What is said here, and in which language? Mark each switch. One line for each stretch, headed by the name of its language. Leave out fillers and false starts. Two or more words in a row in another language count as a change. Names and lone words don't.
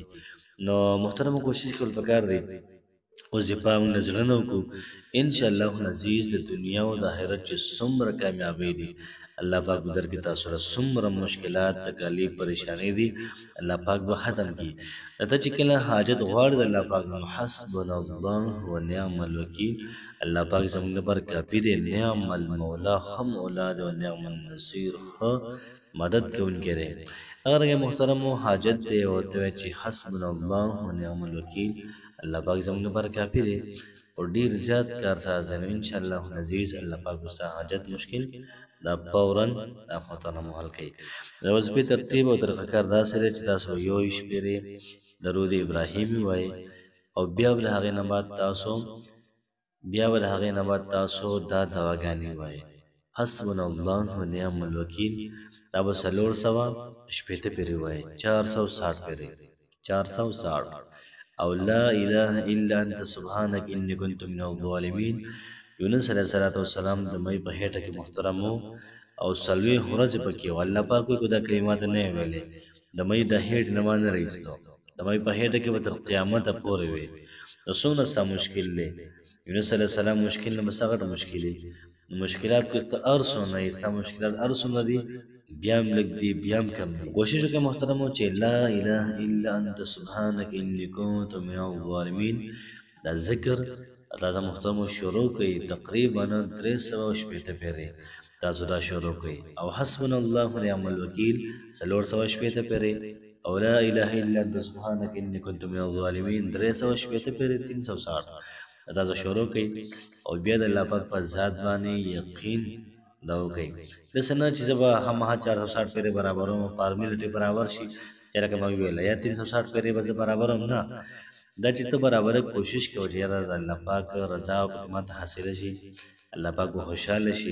Pashto: نو محترمو کوشش کول پکار دی وظیفه موږ د زړه نه وکړو
Arabic: انشاءالله العزیز.
Pashto: د دنیا او د آخرت چې څومره کامیابۍ دي الله پاک به درکړي تاسو سره، څومره مشکلات تکالیف پریشانۍ دي الله پاک به ختم کړي. ته چې کله حاجت غواړې د الله پاک نو
Arabic: حسبنا الله ونعم الوکیل،
Pashto: الله پاک زموږ لپاره کافي دی.
Arabic: نعم المولا،
Pashto: ښه مولا دی، او
Arabic: نعم النصیر،
Pashto: ښه مدد کوونکی دی. هغه رنګه محترمو حاجت دی او ورته وایي چې
Arabic: حسبنا الله ونعم الوکیل،
Pashto: الله پاک زموږ لپاره کافي دی او ډېر زیات کارساز دی.
Arabic: انشاءالله العزیز
Pashto: الله پاک به ستا حاجت مشکل دا فوراً دا محترمو حل کوي. د وظیفې ترتیب او طریقه کار داسې دی چې تاسو به یو شمېرې درود ابراهیمي وایي او بیا به د هغې نه بعد تاسو دا دواګانې وایي.
Arabic: حسبنا الله ونعم الوکیل
Pashto: دا به 460 پیرې وایي، 460 پیرې، 460 او
Arabic: لا اله الا انت سبحانك انی كنت من الظالمین.
Pashto: یونس
Arabic: علیه السلام
Pashto: د مئی په هیټه کې محترم او سلوي ورځې پکې و. الله پاک وایي که دا کلمات نه یې ویلې د مئی د هیټ نه ما نه رایستو، د مئی په هیټه کې به تر قیامته پورې وي. نو څومره ستا مشکل دی؟ یونس
Arabic: علیه السلام
Pashto: مشکل نه بس هغه مشکل دی. مشکلات کو ته هر څومره یې ستا مشکلات هر څومره دي بیا هم لږ دي بیا هم کم دي. کوشش وکړه محترمو چې
Arabic: لا اله الا انت سبحانک انی کنت من الظالمین
Pashto: دا ذکر تاسو محترمو شروع کړئ. تقریبا 360 پیرې تاسو دا شروع کړئ او
Arabic: حسبنا الله ونعم الوکیل
Pashto: 460 پیرې او
Arabic: لا اله الا انت سبحانک انی کنت من الظالمین
Pashto: 360 پیرې 360 تاسو شروع کړئ او بیا د الله پاک په ذات باندې یقین دا وکړئ. داسې نه چې زه به هماغه 460 پیرې برابروم فارمیلټي برابر شي چې لکه ما وویله یا 360 پیرې به زه برابروم، نه، دا چې ته برابره کوشش کوه چې یاره د الله پاک رضا او پکې ماته حاصله شي، الله پاک به خوشحاله شي.